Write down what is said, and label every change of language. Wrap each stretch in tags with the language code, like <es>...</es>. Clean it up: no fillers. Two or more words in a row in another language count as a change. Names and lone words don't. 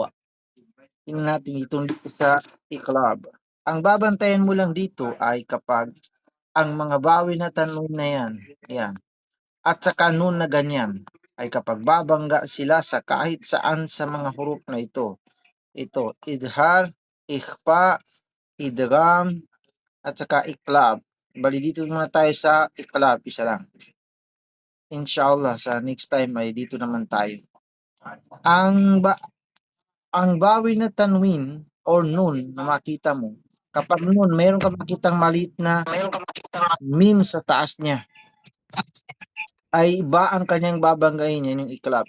<tl>Tingnan natin itong dito sa iklab. Ang babantayan mo lang dito ay kapag ang mga bawi na tanwin na yan, at saka nun na ganyan, ay kapag babangga sila sa kahit saan sa mga huruf na ito. Ito,</tl> <ar>إظهار، إخفاء، إدغام,</ar> <tl>at saka iklab. Bali dito muna tayo sa iklab, isa lang. Inshallah, sa</tl> <en>next time</en> <tl>ay dito naman tayo. Ang bawi na tanwin or nun na makita mo, kapag nun, mayroon ka makitang maliit na meme sa taas niya, ay ba ang kanyang babanggain yan yung iklab.</tl>